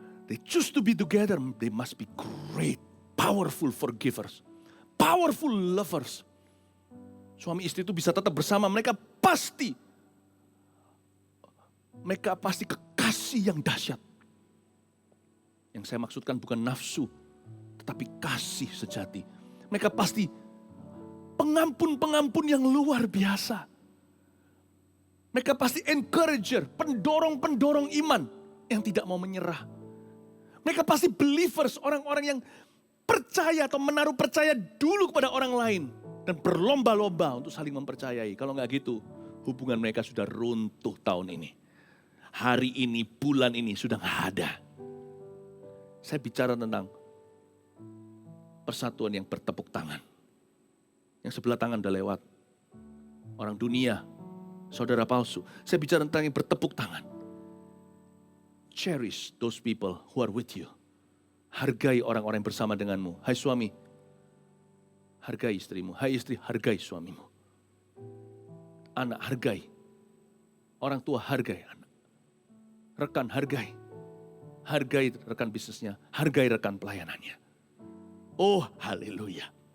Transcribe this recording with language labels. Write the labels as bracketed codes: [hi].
[en] They choose to be together, they must be great, powerful forgivers, powerful lovers. [id] Suami istri itu bisa tetap bersama, mereka pasti kekasih yang dahsyat. Yang saya maksudkan bukan nafsu, tetapi kasih sejati. Mereka pasti pengampun-pengampun yang luar biasa. Mereka pasti encourager, pendorong-pendorong iman yang tidak mau menyerah. Mereka pasti believers, orang-orang yang percaya atau menaruh percaya dulu kepada orang lain. Dan berlomba-lomba untuk saling mempercayai. Kalau nggak gitu, hubungan mereka sudah runtuh tahun ini. Hari ini, bulan ini sudah nggak ada. Saya bicara tentang persatuan yang bertepuk tangan. Yang sebelah tangan udah lewat. Orang dunia, saudara palsu. Saya bicara tentang yang bertepuk tangan. [en] Cherish those people who are with you. [id] Hargai orang-orang yang bersama denganmu. Hai suami, hargai istrimu. Hai istri, hargai suamimu. Anak, hargai. Orang tua, hargai anak. Rekan, hargai. Hargai rekan bisnisnya. Hargai rekan pelayanannya. Oh, haleluya.